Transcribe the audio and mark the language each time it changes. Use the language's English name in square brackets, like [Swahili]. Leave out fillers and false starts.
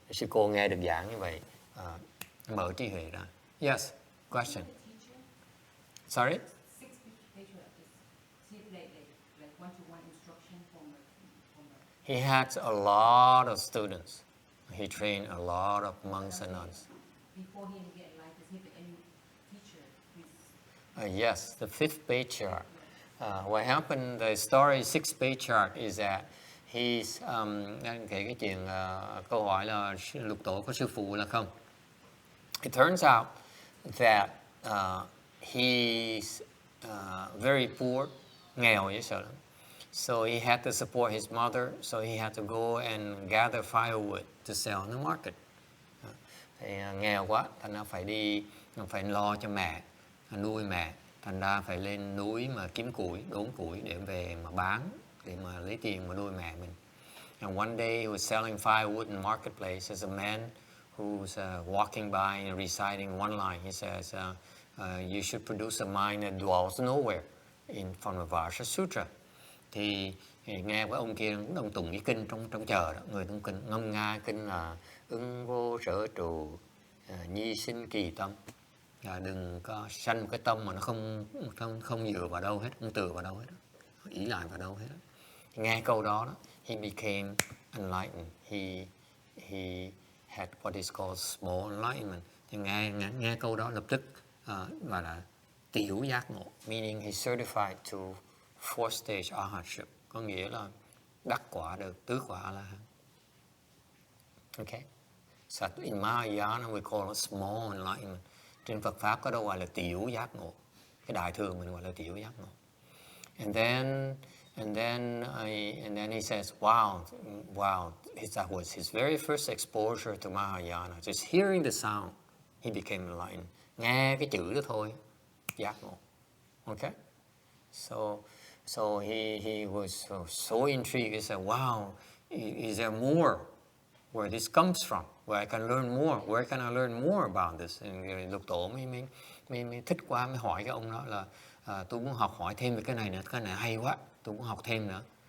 [Vietnamese] Sư cô nghe được giảng như vậy, mở trí huệ ra. [English] Yes, question. Sorry. Six patriarchs. See it like one-to-one instruction from He had a lot of students. He trained a lot of monks and nuns. Before he get like, does he have any teacher? Yes, the fifth patriarch. What happened, the story sixth patriarch is that he's [Vietnamese] đang kể cái chuyện câu hỏi là lục tổ có sư phụ là không. [English] It turns out that he's very poor, [Vietnamese] nghèo dễ sợ lắm. [English] So he had to support his mother, so he had to go and gather firewood to sell in the market. [Vietnamese] Thì nghèo quá, thành ra phải lo cho mẹ, nuôi mẹ, thành ra phải lên núi mà kiếm củi, đốn củi để về mà bán, để mà lấy tiền mà nuôi mẹ mình. [English] And one day he was selling firewood in the marketplace. There's a man who's walking by and reciting one line. He says, you should produce a mind that dwells nowhere in from the Varsha Sutra. [Vietnamese] Thì nghe với ông kia ông tụng cái kinh trong chợ đó, người tụng kinh ngâm nga kinh là ưng vô sở trụ, nhi sinh kỳ tâm. Đừng có sanh một cái tâm mà nó không dựa vào đâu hết, không tựa vào đâu hết, ỷ lại vào đâu hết. Nghe câu đó, [English] he became enlightened. He had what is called small enlightenment. [Vietnamese] Thì nghe câu đó lập tức gọi là tiểu giác ngộ, [English] meaning he certified to 4th stage arhatship, [Vietnamese] có nghĩa là đắc quả được tứ quả A-la-hán. Okay. [English] So in Mahayana we call it small enlightenment. [Vietnamese] Trên Phật pháp có đâu gọi là tiểu giác ngộ. Cái đại thừa mình gọi là tiểu giác ngộ. [English] And then he says, wow, that was his very first exposure to Mahayana. Just hearing the sound, he became enlightened. [Vietnamese] Nghe cái chữ đó thôi, giác ngộ. [English] Okay? So he was so intrigued. He said, wow, is there more where this comes from? Where I can learn more? Where can I learn more about this? [Vietnamese] And Lục Tổ mới thích quá, mới hỏi cái ông đó là tôi muốn học hỏi thêm về cái này nữa, cái này hay quá, tôi muốn học thêm nữa.